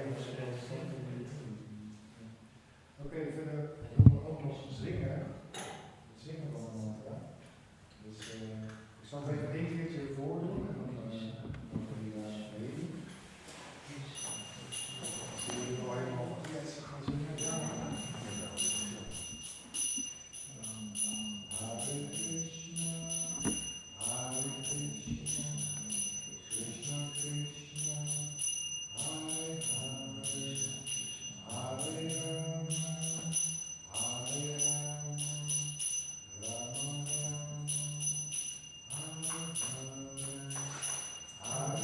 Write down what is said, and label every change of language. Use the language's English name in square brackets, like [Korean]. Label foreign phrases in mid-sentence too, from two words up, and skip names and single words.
[Dutch] Oké, verder doen we ook nog zingen. Zingen we allemaal. Ja. Dus ik zal het even 1 keertje voordoen en dan gaan jullie mee. Als jullie nog helemaal gaan zingen, ja. [Sanskrit] Hare Krishna, Hare Krishna, Krishna Krishna, Hare Hare, Hare Rama, Hare Rama, Rama Rama, Hare